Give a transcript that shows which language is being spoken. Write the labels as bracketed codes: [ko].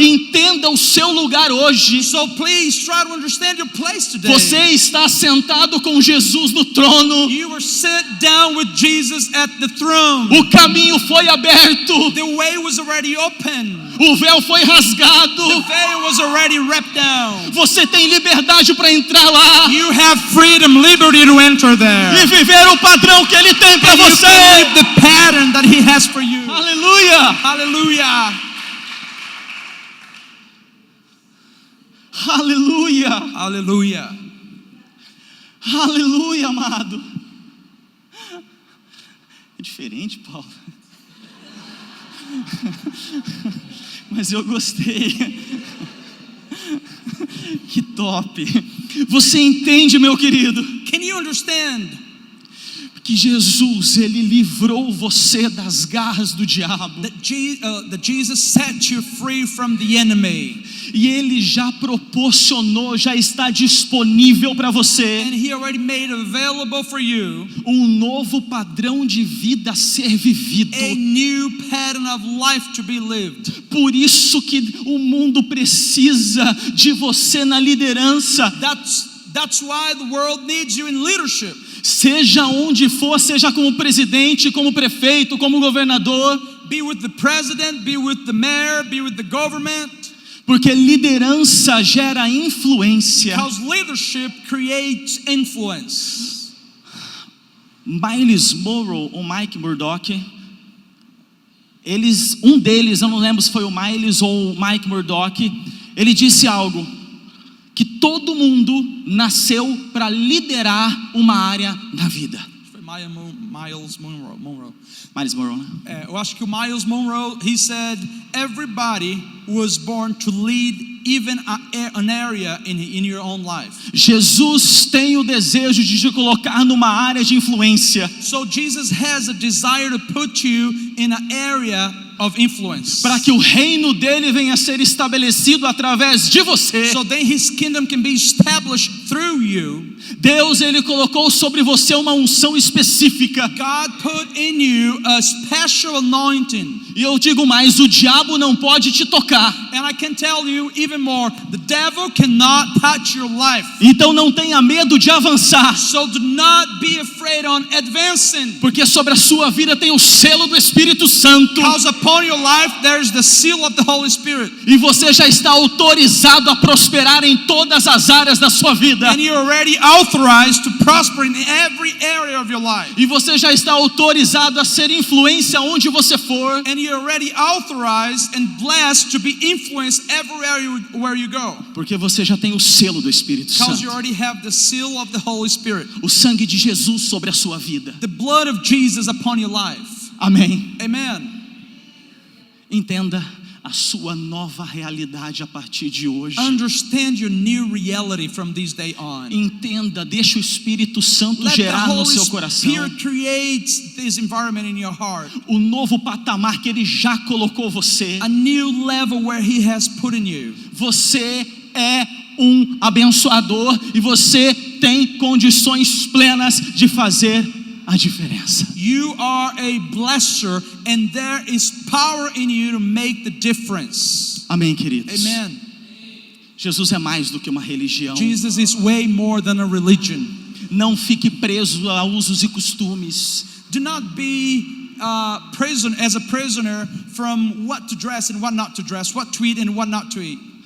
[pt] Entenda o seu lugar hoje. [en] So please try to understand your place today. [pt] Você está sentado com Jesus no trono. [en] You were set down with Jesus at the throne. [pt] O caminho foi aberto. [en] The way was already open. [pt] O véu foi rasgado. [en] The veil was already wrapped down. [pt] Você tem liberdade para entrar lá [en] You have freedom, liberty to enter there. [pt] e viver o padrão que Ele tem para [en] And you [pt] você. [en] can live the pattern that He has for you. [pt] Aleluia. [en] Hallelujah. [pt] Aleluia. [en] Hallelujah. [pt] Aleluia, amado. É diferente, Paulo. Mas eu gostei. Que top. Você entende, meu querido, [en] Can you understand [pt] que Jesus, Ele livrou você das garras do diabo. [en] that Jesus set you free from the enemy? [pt] E Ele já proporcionou, já está disponível para você [en] And He already made available for you [pt] um novo padrão de vida a ser vivido. [en] a new pattern of life to be lived. [pt] Por isso que o mundo precisa de você na liderança. [en] That's why the world needs you in leadership. [pt] Seja onde for, seja como presidente, como prefeito, como governador, [en] Be with the president, be with the mayor, be with the government. [pt] porque liderança gera influência. [en] Because leadership creates influence. [pt] Miles Monroe ou Mike Murdock, um deles, eu não lembro se foi o Miles ou o Mike Murdock, ele disse algo, que todo mundo nasceu para liderar uma área da vida. Foi Miles Monroe. Miles Monroe, né? Eu acho que o [en] Miles Monroe, he said, everybody was born to lead even an area in your own life. [pt] Jesus tem o desejo de te colocar numa área de influência, [en] So Jesus has a desire to put you in an area of influence. [pt] para que o reino dele venha a ser estabelecido através de você. [en] So then His kingdom can be established through you. [pt] Deus, Ele colocou sobre você uma unção específica, [en] God put in you a special anointing. [pt] E eu digo mais, o diabo não pode te tocar. [en] And I can tell you even more, the devil cannot touch your life. [pt] Então não tenha medo de avançar, [en] So do not be afraid on advancing. [pt] porque sobre a sua vida tem o selo do Espírito Santo. [en] Because upon your life there is the seal of the Holy Spirit. [pt] E você já está autorizado a prosperar em todas as áreas da sua vida. [en] And you're already authorized to prosper in every area of your life. [pt] E você já está autorizado a ser influência onde você for. [en] And you're already authorized and blessed to be influenced everywhere where you go. [pt] Porque você já tem o selo do Espírito [en] Because you already have the seal of the Holy Spirit. [pt] O sangue de Jesus sobre a sua vida. [en] The blood of Jesus upon your life. [pt] Amém. [en] Amen. [pt] Entenda a sua nova realidade a partir de hoje. [en] Understand your new reality from this day on. [pt] Entenda, deixa o Espírito Santo [en] Let the [pt] gerar no [en] Holy [pt] seu coração [en] Spirit create this environment in your heart. [pt] o novo patamar que Ele já colocou você. [en] A new level where He has put in you. [pt] Você é um abençoador e você tem condições plenas de fazer a diferença. [en] You are a blesser and there is power in you to make the difference. [pt] Amém, queridos? [en] Amen. [pt] Jesus é mais do que uma religião. [en] Jesus is way more than a religion. [pt] Não fique preso a usos e costumes. [en] Do not be as a prisoner from what to dress and what not to dress, what to eat and what not to eat.